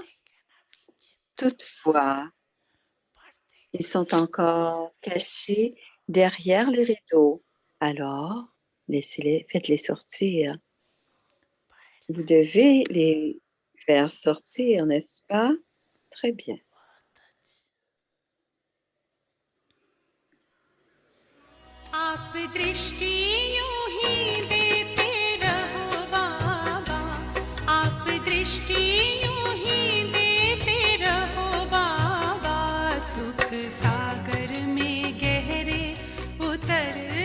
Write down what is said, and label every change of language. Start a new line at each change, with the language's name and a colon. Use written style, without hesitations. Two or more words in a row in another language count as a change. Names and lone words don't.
French: Toutefois, ils sont encore cachés derrière les rideaux. Alors, faites-les sortir. Vous devez les faire sortir, n'est-ce pas? Très bien.
Hindi: आप दृष्टि यूं ही देते रहो बाबा, आप दृष्टि यूं ही देते रहो बाबा, सुख सागर में गहरे उतर